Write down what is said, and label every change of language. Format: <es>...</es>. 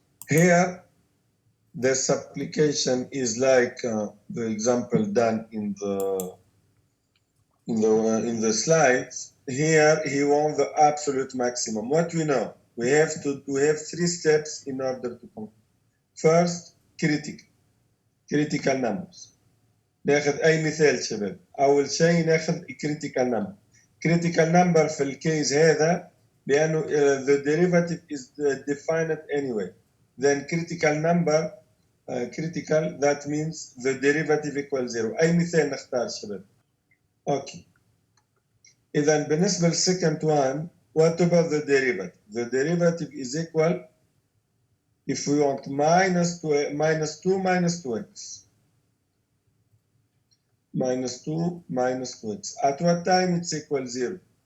<en>Here this application is like the example done in the slides. Here he wants the absolute maximum. What we know? We have 3 steps in order to complete. First, critical numbers.</en> <ar>ناخذ أي مثال شباب. أول شيء ناخذ critical number.</ar> <en>Critical number</en> <ar>في الكيس هذا لأنه</ar> <en>the derivative is defined anyway. Then critical number critical, that means the derivative equals 0.</en> <ar>أي مثال نختار شباب؟ Okay. إذا بالنسبة</ar> <en>للsecond one, what about the derivative? The derivative is equal, if we want, minus 2 minus 2x. Minus 2 minus 2x. At what time it's equal 0?</en>